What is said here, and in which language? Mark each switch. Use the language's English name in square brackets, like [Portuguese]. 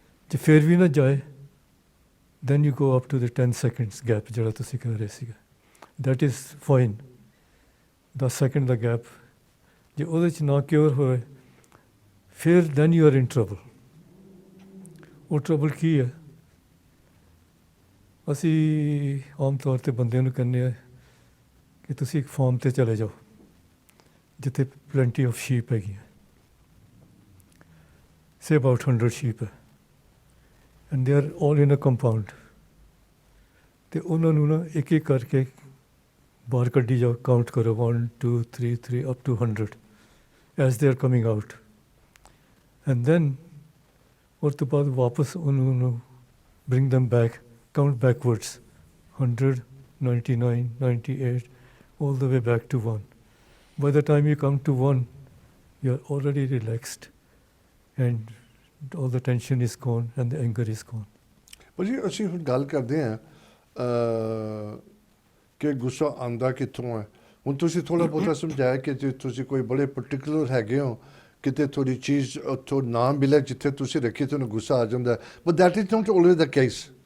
[Punjabi] ਜੇ ਫਿਰ ਵੀ ਨਾ ਜਾਏ, [English] then you go up to the 10 seconds gap [Punjabi] ਜਿਹੜਾ ਤੁਸੀਂ ਕਹਿ ਰਹੇ ਸੀਗੇ, [English] that is fine। [Punjabi] 10 second ਦਾ gap ਜੇ ਉਹਦੇ 'ਚ ਨਾ ਕਿਉਰ ਹੋਏ, ਫਿਰ [English] then you are in trouble। [Punjabi] ਉਹ ਟਰਬਲ ਕੀ ਹੈ? ਅਸੀਂ ਆਮ ਤੌਰ ਤੇ ਬੰਦਿਆਂ ਨੂੰ ਕਹਿੰਦੇ ਆ ਕਿ ਤੁਸੀਂ ਇੱਕ ਫਾਰਮ ਤੇ ਚਲੇ ਜਾਓ ਜਿੱਥੇ [English] plenty of sheep [Punjabi] ਹੈਗੀਆਂ, [English] say about 100 sheep ਹੈ and they are all in a compound, [Punjabi] ਤੇ ਉਹਨਾਂ ਨੂੰ ਨਾ ਇੱਕ ਇੱਕ ਕਰਕੇ ਬਾਹਰ ਕੱਢੀ ਜਾਓ, [English] count ਕਰੋ 1 2 3 3 up to 100 as they are coming out, and then [Punjabi] ਉਸ ਤੋਂ ਬਾਅਦ ਵਾਪਸ ਉਹਨਾਂ ਨੂੰ [English] bring them back, count backwards 100 99 98 all the way back to 1. By the time you come to 1 you're already relaxed and all the tension is gone and the anger is gone. [Punjabi] ਪਰ ਜੀ ਅਸੀਂ ਹੁਣ ਗੱਲ ਕਰਦੇ ਹਾਂ ਕਿ ਗੁੱਸਾ ਆਉਂਦਾ ਕਿੱਥੋਂ ਹੈ। ਹੁਣ ਤੁਸੀਂ ਥੋੜ੍ਹਾ ਬਹੁਤਾ ਸਮਝਾਇਆ ਕਿ ਜੇ ਤੁਸੀਂ ਕੋਈ ਬੜੇ ਪਰਟੀਕੂਲਰ ਹੈਗੇ ਹੋ, ਕਿਤੇ ਥੋੜੀ ਚੀਜ਼ ਉੱਥੋਂ ਨਾ ਮਿਲੇ ਜਿੱਥੇ ਤੁਸੀਂ ਰੱਖੀ ਤੁਹਾਨੂੰ ਗੁੱਸਾ ਆ ਜਾਂਦਾ, [English] But that is not always the case.